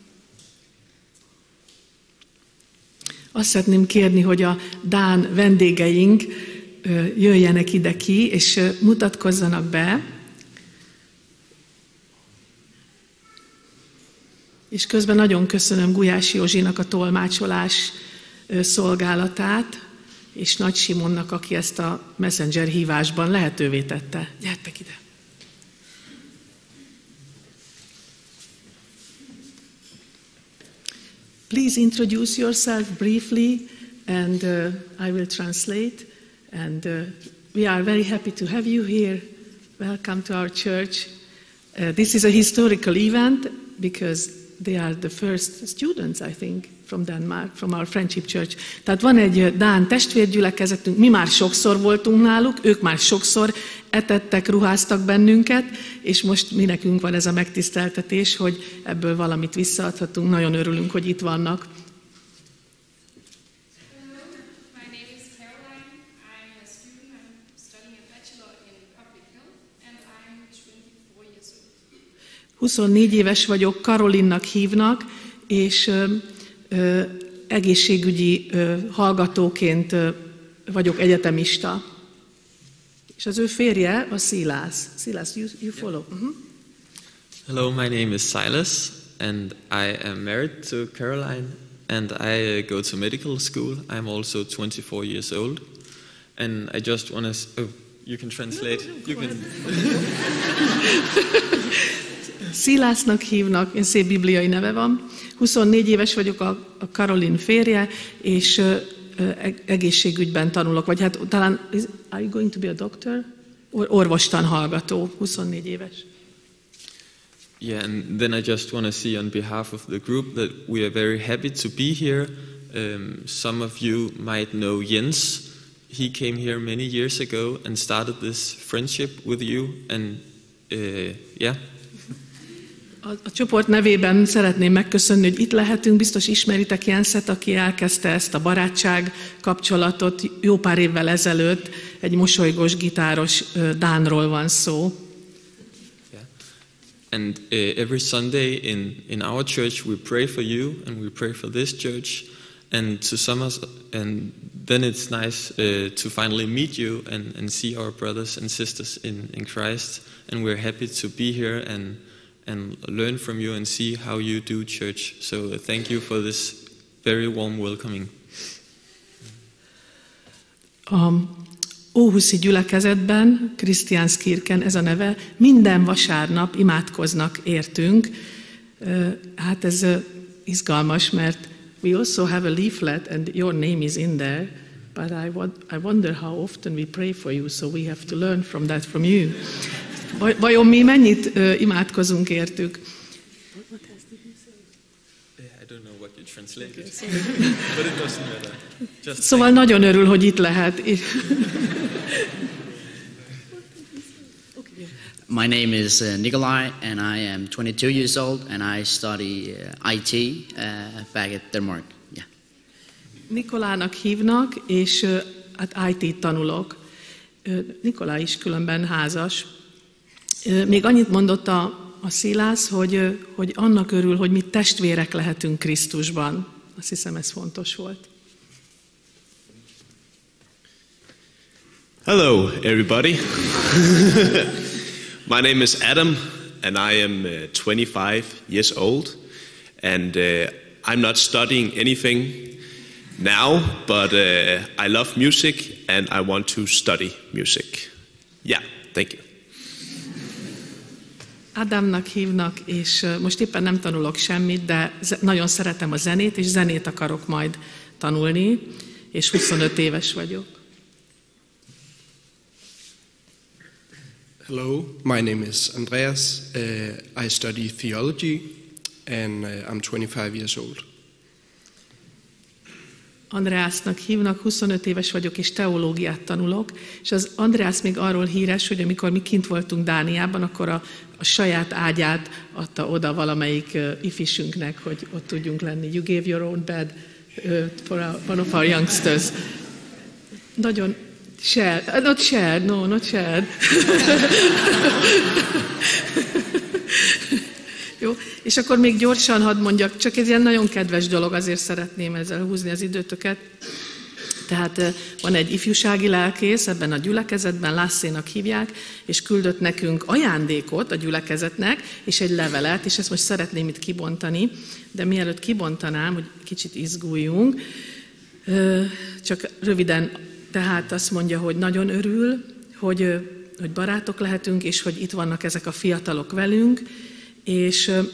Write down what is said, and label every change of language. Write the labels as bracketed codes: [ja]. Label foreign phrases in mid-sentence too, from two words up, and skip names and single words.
[hu] Azt szeretném kérni, hogy a dán vendégeink jöjjenek ide ki, és mutatkozzanak be. És közben nagyon köszönöm Gulyás Józsinak a tolmácsolás szolgálatát, és Nagy Simonnak, aki ezt a Messenger hívásban lehetővé tette. Gyertek ide! [en] Please introduce yourself briefly, and I will translate. And we are very happy to have you here. Welcome to our church. This is a historical event because they are the first students, I think, from Denmark, from our Friendship Church. [hu] Tehát van egy dán testvérgyülekezetünk, mi már sokszor voltunk náluk, ők már sokszor etettek, ruháztak bennünket, és most mi nekünk van ez a megtiszteltetés, hogy ebből valamit visszaadhatunk. Nagyon örülünk, hogy itt vannak. [en] My name is Caroline. I'm a student. I'm studying a bachelor in public health, and I'm 24 years old. [hu] 24 éves vagyok, Karolinnak hívnak, és egészségügyi hallgatóként vagyok egyetemista. És az ő férje a Silas. Silas, [en] you follow. Hello, my name is Silas, and I am married to Caroline, and I go to medical school. I'm also 24 years old, and I just want to... Oh, you can translate. No, [hu] Silasnak hívnak, szép bibliai neve van. 24 éves vagyok, a Caroline férje, és egészségügyben tanulok, vagy hát talán, [en] are you going to be a doctor? [hu] Orvostan hallgató, 24 éves. [en] Yeah, and then I just want to say on behalf of the group that we are very happy to be here. Some of you might know Jens. He came here many years ago and started this friendship with you, and yeah. [hu] A csoport nevében szeretném megköszönni, hogy itt lehetünk. Biztos ismeritek Jenset, aki elkezdte ezt a barátság kapcsolatot jó pár évvel ezelőtt. Egy mosolygós, gitáros dánról van szó. [en] And every Sunday in our church we pray for you, and we pray for this church. And then it's nice to finally meet you and see our brothers and sisters in Christ. And we're happy to be here and learn from you and see how you do church. So thank you for this very warm welcoming. [hu] Óhuszi gyülekezetben, Krisztiánskirken ez a neve, minden vasárnap imádkoznak értünk. Hát ez izgalmas, mert [en] we also have a leaflet and your name is in there, but I wonder how often we pray for you, so we have to learn from that from you. [hu] Vajon mi mennyit imádkozunk értük? [en] I don't know what you translated, but it doesn't matter. [hu] Szóval nagyon örül, hogy itt lehet. [en] My name is Nikolai, and I am 22 years old, and I study IT back at Denmark. Yeah. [hu] Nikolának hívnak, és hát IT-t tanulok. Nikolá is különben házas. Még annyit mondott a Szilász, hogy annak örül, hogy mi testvérek lehetünk Krisztusban. Azt hiszem, ez fontos volt. [en] Hello, everybody. My name is Adam, and I am 25 years old, and I'm not studying anything now, but I love music, and I want to study music. Yeah, thank you. [hu] Adamnak hívnak, és most éppen nem tanulok semmit, de nagyon szeretem a zenét, és zenét akarok majd tanulni, és 25 éves vagyok. [en] Hello, my name is Andreas. I study theology, and I'm 25 years old. [hu] Andreasnak hívnak, 25 éves vagyok, és teológiát tanulok, és az Andreas még arról híres, hogy amikor mi kint voltunk Dániában, akkor a saját ágyát adta oda valamelyik ifisünknek, hogy ott tudjunk lenni. [en] You gave your own bed for one of our youngsters. Nagyon shared, not shared, no, not shared. [hu] Jó, és akkor még gyorsan hadd mondjak, csak egy ilyen nagyon kedves dolog, azért szeretném ezzel húzni az időtöket. Tehát van egy ifjúsági lelkész ebben a gyülekezetben, Lászénak hívják, és küldött nekünk ajándékot a gyülekezetnek, és egy levelet, és ezt most szeretném itt kibontani, de mielőtt kibontanám, hogy kicsit izguljunk, csak röviden, tehát azt mondja, hogy nagyon örül, hogy barátok lehetünk, és hogy itt vannak ezek a fiatalok velünk, és